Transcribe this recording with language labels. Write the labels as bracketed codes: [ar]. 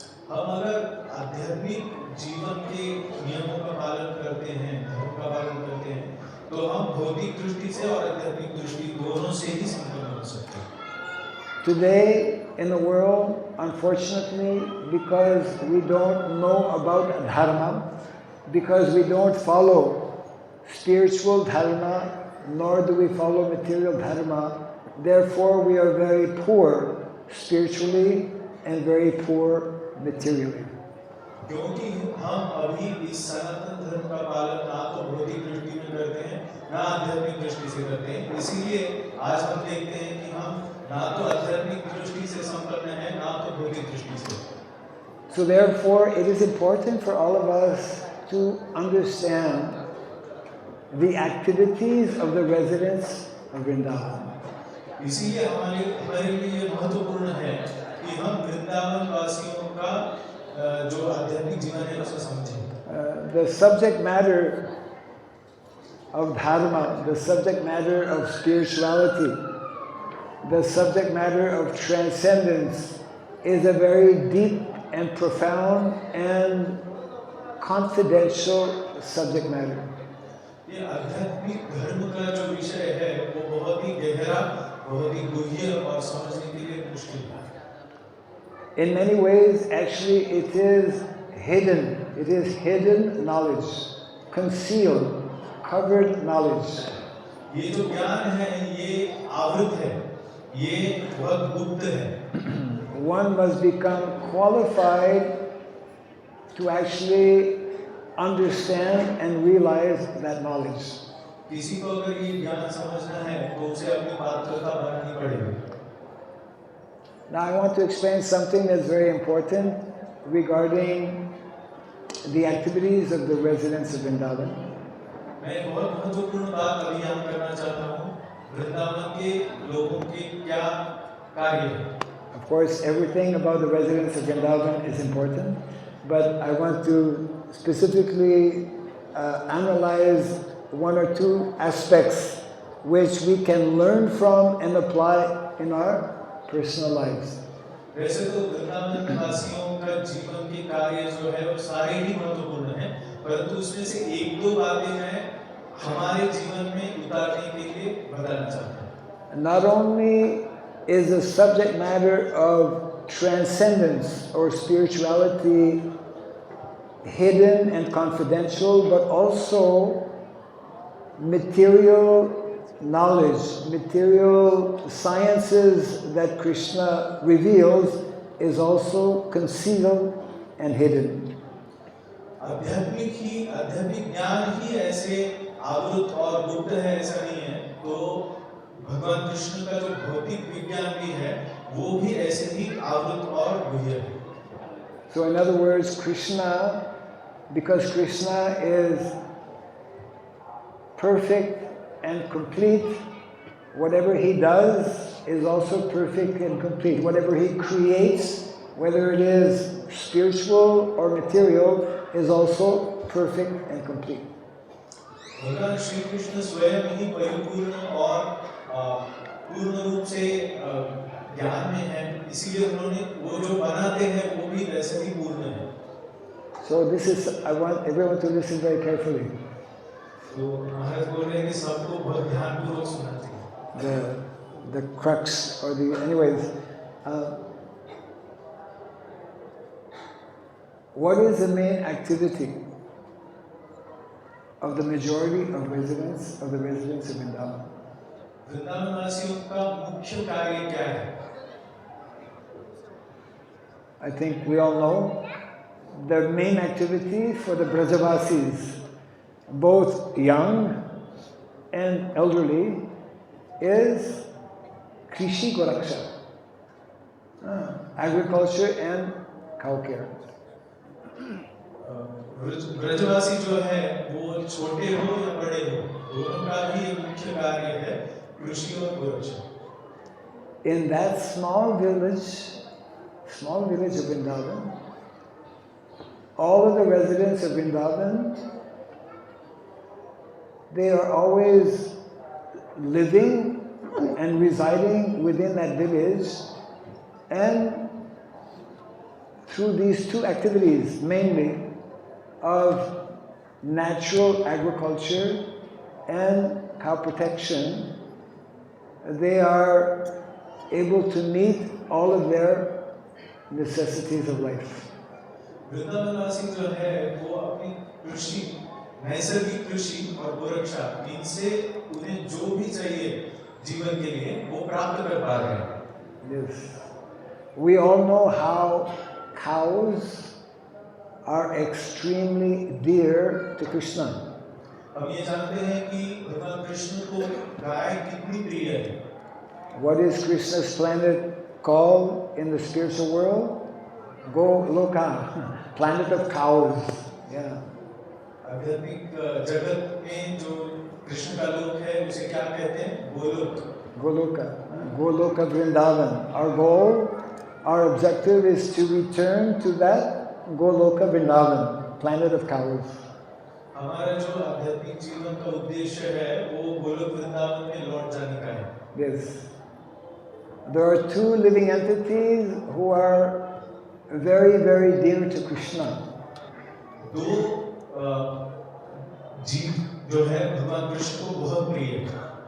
[hi] हम अगर आध्यात्मिक जीवन के नियमों का पालन करते हैं, धर्म का पालन करते हैं, तो हम भौतिक दृष्टि से और आध्यात्मिक दृष्टि दोनों से ही संपन्न हो सकते हैं. [en] Today in the world, unfortunately, because we don't know about dharma, because we don't follow spiritual dharma, nor do we follow material dharma, therefore we are very poor spiritually and very poor materially. [hi] क्योंकि हम अभी इस सनातन धर्म का पालन ना तो भौतिक दृष्टि में करते हैं, ना आध्यात्मिक दृष्टि से करते हैं, इसीलिए आज हम देखते हैं कि हम ना तो आध्यात्मिक दृष्टि से संपन्न हैं, ना तो भौतिक दृष्टि से. [en] So therefore, it is important for all of us to understand the activities of the residents of Vrindavan. [hi] इसीलिए हमारे लिए महत्वपूर्ण है कि हम वृंदावन वासियों का जो आध्यात्मिक जीवन है उसे समझें. [en] The subject matter of dharma, the subject matter of spirituality, the subject matter of transcendence is a very deep and profound and confidential subject matter. [hi] ये आध्यात्मिक धर्म का जो विषय है वो बहुत ही गहरा, बहुत ही गूढ़ और समझने के लिए मुश्किल है. [en] In many ways, actually, it is hidden. It is hidden knowledge, concealed, covered knowledge. [hi] ये जो ज्ञान है ये आवृत है, ये बहुत गुप्त है. [en] One must become qualified to actually understand and realize that knowledge. [hi] किसी को अगर ये ज्ञान समझना है तो उसे अपनी पात्रता बनानी पड़ेगी. [en] Now I want to explain something that's very important regarding the activities of the residents of Vrindavan. [hi] मैं बहुत महत्वपूर्ण बात अभी यहाँ करना चाहता हूँ. वृंदावन के लोगों की क्या कार्य है। [en] Of course, everything about the residents of Vrindavan is important, but I want to specifically analyze one or two aspects which we can learn from and apply in our personal lives. [hi] वैसे तो वृंदावन वासियों का जीवन के कार्य जो है वो सारे ही महत्वपूर्ण हैं, परंतु उसमें से एक दो बातें मैं हमारे जीवन में उतारने के लिए बताना चाहता हूँ। [en] Not only is the subject matter of transcendence or spirituality hidden and confidential, but also material knowledge, material sciences that Krishna reveals is also concealed and hidden. [hi] आध्यात्मिक ज्ञान ही ऐसे आवृत और गुप्त है, ऐसा नहीं है। तो भगवान कृष्ण का जो भौतिक विज्ञान भी है वो भी ऐसे ही आवृत और गुह्य है। [en] So in other words, Krishna, because Krishna is perfect and complete, whatever he does is also perfect and complete. Whatever he creates, whether it is spiritual or material, is also perfect and complete. [hi] भगवान श्री कृष्ण स्वयं ही परिपूर्ण और पूर्ण रूप से ज्ञान में है, इसीलिए उन्होंने वो जो बनाते हैं वो भी वैसे ही पूर्ण है। [en] So this is, I want everyone to listen very carefully. [hi] तो महाराज बोल रहे हैं कि सबको बहुत ध्यानपूर्वक सुनना चाहिए। [en] The crux or the anyways. What is the main activity of the majority of the residents of Vrindavan? [hi] Vrindavan वासियों का मुख्य कार्य क्या है? [en] I think we all know the main activity for the Brajavasis, both young and elderly, is Krishi Goraksha, agriculture and cow care. [hi] ब्रजवासी जो है वो छोटे हो या बड़े हो, दोनों का भी मुख्य कार्य है कृषि और गोरक्षा। [en] In that small village of Vrindavan, all of the residents of Vrindavan, they are always living and residing within that village, and through these two activities mainly of natural agriculture and cow protection, they are able to meet all of their necessities of life. [hi] वृंदावनवासी जो है वो अपनी कृषि, नैसर्गिक कृषि और गोरक्षा, इनसे उन्हें जो भी चाहिए जीवन के लिए वो प्राप्त कर पा रहे हैं। [en] Yes. We all know how cows are extremely dear to Krishna. [hi] हम ये जानते हैं कि भगवान कृष्ण को गाय कितनी प्रिय है। [en] What is Krishna's planet called in the spiritual world? Goloka, planet of cows. Yeah. [hi] आध्यात्मिक जगत में जो कृष्ण का लोक है उसे क्या कहते हैं? Golok. [en] Goloka Vrindavan. Our goal, our objective is to return to that Goloka Vrindavan, planet of cows. [hi] हमारा जो आध्यात्मिक जीवन का उद्देश्य है वो गोलोक वृंदावन में लौट जाने का है। [en] Yes. There are two living entities who are very, very dear to Krishna. [hi] दो जीव जो है भगवान कृष्ण को बहुत प्रिय है।